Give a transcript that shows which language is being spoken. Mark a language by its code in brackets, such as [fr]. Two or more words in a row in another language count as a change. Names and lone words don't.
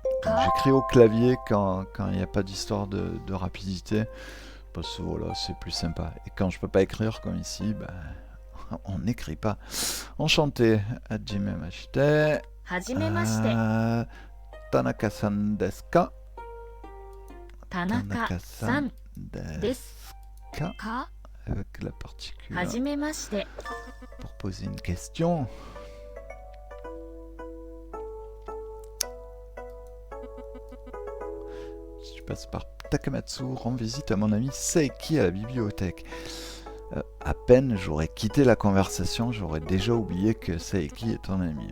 [fr] J'écris au clavier quand il n'y a pas d'histoire de rapidité, parce que voilà, c'est plus sympa. Et quand je peux pas écrire comme ici, on n'écrit pas. Enchanté, [ja] はじめまして. はじめまして。田中さんですか? 田中さん desu です。 ka? か [fr] Avec la particule [ja] はじめまして。 [fr] pour poser une question. Je passe par Takamatsu, rends visite à mon ami Saeki à la bibliothèque. À peine j'aurais quitté la conversation, j'aurais déjà oublié que Saeki est ton ami.